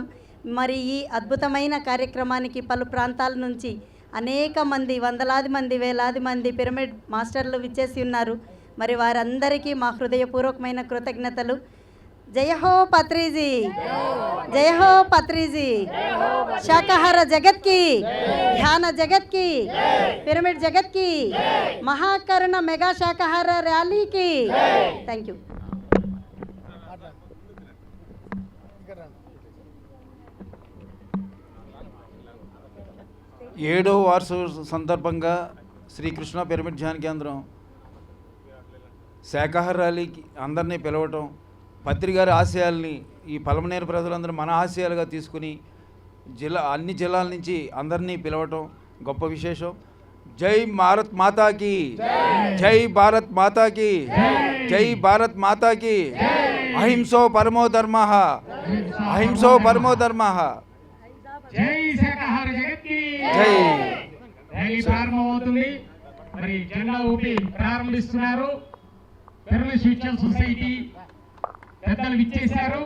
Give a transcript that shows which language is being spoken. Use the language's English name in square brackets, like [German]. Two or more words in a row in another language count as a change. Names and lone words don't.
[Telugu] మరి ఈ అద్భుతమైన కార్యక్రమానికి పలు ప్రాంతాల నుంచి అనేక మంది, వందలాది మంది, వేలాది మంది పిరమిడ్ మాస్టర్లు విచ్చేసి ఉన్నారు. మరి వారందరికీ మా హృదయపూర్వకమైన కృతజ్ఞతలు. [Hindi] जय हो पत्रीजी, जय हो पत्रीजी. शाकाहार जगत की, ध्यान जगत की, पिरामिड जगत की, महाकरुणा मेगा शाकाहार रैली की. [English] Thank you. [Telugu] 7వ వార్షిక సందర్భంగా శ్రీకృష్ణ పిరమిడ్ ధ్యాన కేంద్రం శాకాహార ర్యాలీకి అందరినీ పిలవటం, పత్రిగారి ఆశయాల్ని ఈ పలమనేరు ప్రజలందరూ మన ఆశయాలుగా తీసుకుని అన్ని జిల్లాల నుంచి అందరినీ పిలవటం గొప్ప విశేషం. [Hindi] जय भारत माता की, जय भारत माता की, जय भारत माता की. [Sanskrit] अहिंसो परमो धर्म, अहिंसो परमो धर्म. [Hindi] जय शाकाहार जगत की జై. [Telugu] ర్యాలీ ప్రారంభమవుతుంది. మరి జెండా ఊపి ప్రారంభిస్తున్నారు. పిరమిడ్ స్పిరిచువల్ సొసైటీ పెద్దలు విచ్చేశారు.